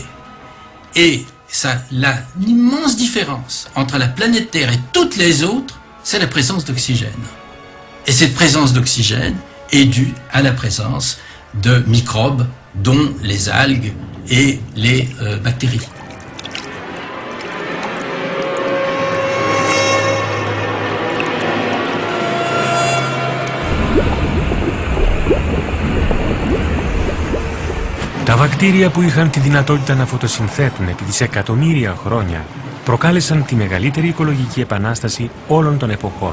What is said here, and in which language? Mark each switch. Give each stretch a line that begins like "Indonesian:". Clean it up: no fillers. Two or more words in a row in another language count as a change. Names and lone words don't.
French: Et l'immense différence entre la planète Terre et toutes les autres, c'est la présence d'oxygène. Et cette présence d'oxygène est due à la présence de microbes, dont les algues et les bactéries.
Greek: Τα βακτήρια που είχαν τη δυνατότητα να φωτοσυνθέτουν επί δισεκατομμύρια χρόνια προκάλεσαν τη μεγαλύτερη οικολογική επανάσταση όλων των εποχών.